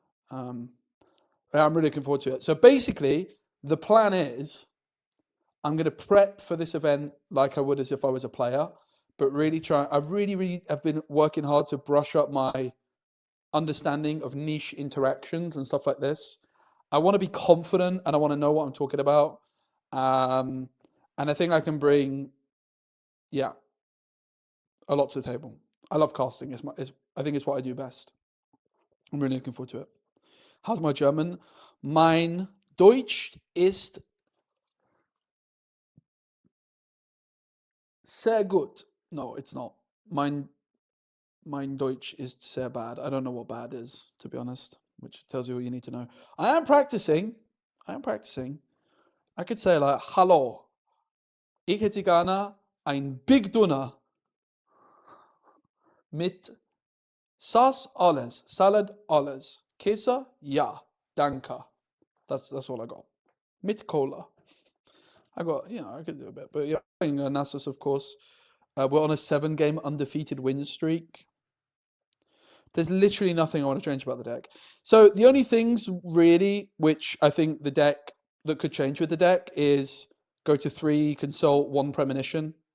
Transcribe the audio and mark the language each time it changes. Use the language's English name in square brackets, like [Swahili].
[English] Yeah, I'm really looking forward to it. So basically, the plan is I'm going to prep for this event like I would as if I was a player, but really I really have been working hard to brush up my understanding of niche interactions and stuff like this. I want to be confident and I want to know what I'm talking about. And I think I can bring, yeah, a lot to the table. I love casting. I think it's what I do best. I'm really looking forward to it. How's my German? [German] Mein Deutsch ist sehr gut. [English] No, it's not. [German] Mein Deutsch ist sehr [English] bad. I don't know what bad is, to be honest, which tells you what you need to know. I am practicing. I could say like, [German] hallo, ich hätte gerne ein Big Dinner mit Sauce alles, Salad alles, Käse, ja, danke. [English] That's all I got. [German] Mit Cola. [English] I got, I could do a bit. But yeah, playing Nasus, of course. We're on a 7-game undefeated win streak. There's literally nothing I want to change about the deck. So the only things really which I think the deck that could change with the deck is go to 3, consult 1 premonition.